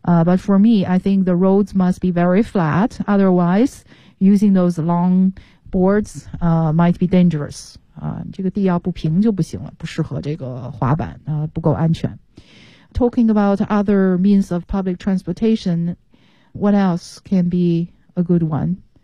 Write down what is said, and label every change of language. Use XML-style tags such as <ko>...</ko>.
<en>But for me, I think the roads must be very flat. Otherwise, using those long boards, might be dangerous.</en> <zh>这个地要不平就不行了，不适合这个滑板，不够安全。</zh> <en>Talking about other means of public transportation, what else can be a good one?</en>